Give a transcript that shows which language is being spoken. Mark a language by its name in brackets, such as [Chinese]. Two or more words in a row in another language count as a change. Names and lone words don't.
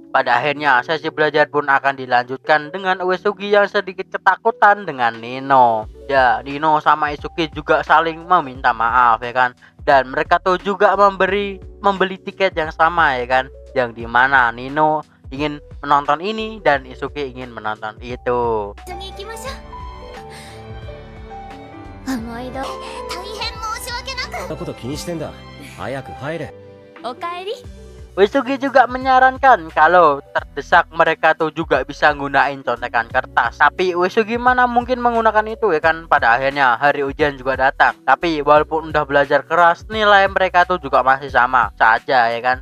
[Indonesian] Pada akhirnya, sesi belajar pun akan dilanjutkan dengan Uesugi yang sedikit ketakutan dengan Nino. Ya, Nino sama Isuki juga saling meminta maaf ya kan. Dan mereka tuh juga membeli tiket yang sama ya kan. Yang dimana Nino ingin menonton ini dan Isuki ingin menonton itu. [Japanese] 一緒に行きましょう。思いど大変申し訳なく。そんなこと気にしてんだ。早く入れ。おかえり。 [Indonesian] Uesugi juga menyarankan kalau terdesak mereka tuh juga bisa gunain contekan kertas. Tapi Uesugi mana mungkin menggunakan itu ya kan. Pada akhirnya hari ujian juga datang. Tapi walaupun udah belajar keras, nilai mereka tuh juga masih sama saja ya kan.